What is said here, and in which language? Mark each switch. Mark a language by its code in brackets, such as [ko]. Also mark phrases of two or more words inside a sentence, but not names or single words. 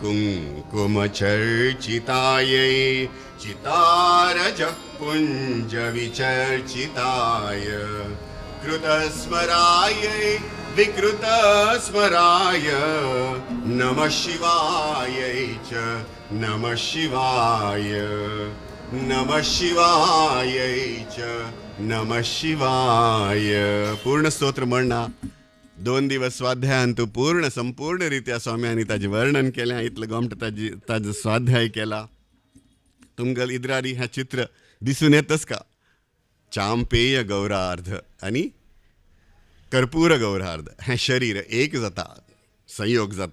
[sa] कुङ्कुमचर्चितायै चितारजपुञ्जविचर्चिताय कृतस्मरायै विकृतस्मराय नमः शिवायै च नमः शिवाय नमः शिवायै च नमः शिवाय. [kok] पूर्ण स्तोत्र म्हणना 2 दिवस स्वाध्यायान तू संपूर्ण रित्या स्वाम्यांनी ताजें वर्णन केलें. इतलें गोमट ताजो स्वाध्याय केला. तुमगेल इद्रारी हें चित्र दिसून येतच का. [sa] चांपेय गौरार्ध [kok] आनी [sa] कर्पूर गौरार्ध [kok] हें शरीर एक जाता, संयोग जाता.